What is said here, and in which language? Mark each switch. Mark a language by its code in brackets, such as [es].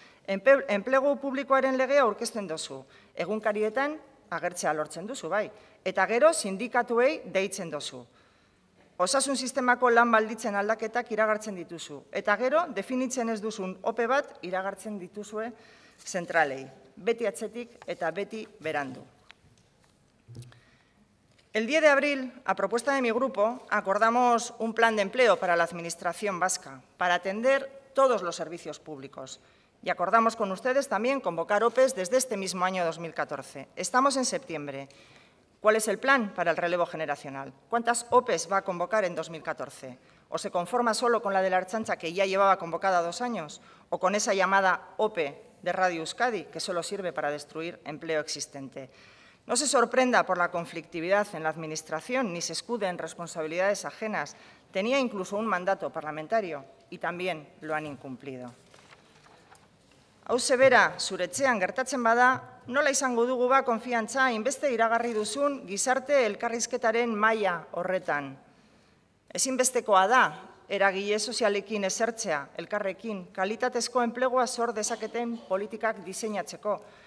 [eu] Enplegu publikoaren legea aurkezten duzu, egunkarietan agertzea lortzen duzu, bai, eta gero sindikatuei deitzen duzu. Osasun sistemako lan balditzen aldaketak iragartzen dituzu, eta gero definitzen ez duzun ope bat iragartzen dituzue zentralei, beti atzetik eta beti berandu. [es] El 10 de abril, a propuesta de mi grupo, acordamos un plan de empleo para la Administración vasca, para atender todos los servicios públicos. Y acordamos con ustedes también convocar OPEs desde este mismo año 2014. Estamos en septiembre. ¿Cuál es el plan para el relevo generacional? ¿Cuántas OPEs va a convocar en 2014? ¿O se conforma solo con la de la Ertzaintza, que ya llevaba convocada 2 años? ¿O con esa llamada OPE de Radio Euskadi, que solo sirve para destruir empleo existente? No se sorprenda por la conflictividad en la Administración, ni se escude en responsabilidades ajenas. Tenía incluso un mandato parlamentario y también lo han incumplido. [eu] Hauxe bera, zure etxean gertatzen bada, nola izango dugu ba konfiantza hainbeste iragarri duzun gizarte elkarrizketaren maila horretan. Ezinbestekoa da, eragile sozialekin esertzea, elkarrekin, kalitatezko enplegua sor dezaketen politikak diseinatzeko.